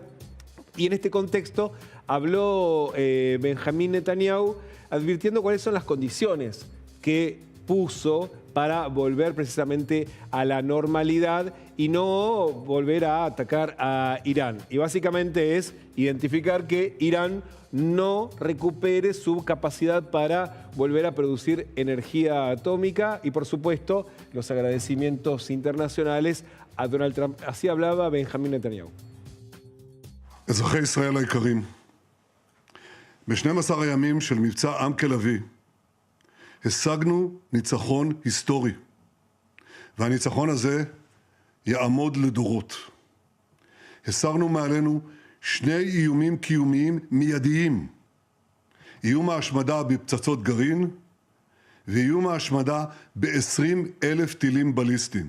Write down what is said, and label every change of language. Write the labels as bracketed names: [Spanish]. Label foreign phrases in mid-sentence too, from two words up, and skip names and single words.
[Spanish] Y en este contexto habló Benjamín Netanyahu advirtiendo cuáles son las condiciones que puso para volver precisamente a la normalidad y no volver a atacar a Irán. Y básicamente es identificar que Irán no recupere su capacidad para volver a producir energía atómica y, por supuesto, los agradecimientos internacionales a Donald Trump. Así hablaba Benjamín Netanyahu. [Hebrew] אזרחי ישראל היקרים, ב-12 הימים של מבצע עם כלביא השגנו ניצחון היסטורי, והניצחון הזה יעמוד לדורות. הסרנו מעלינו 2 איומים קיומיים מיידיים, איום ההשמדה בפצצות גרעין ואיום ההשמדה ב-20,000 טילים בליסטיים.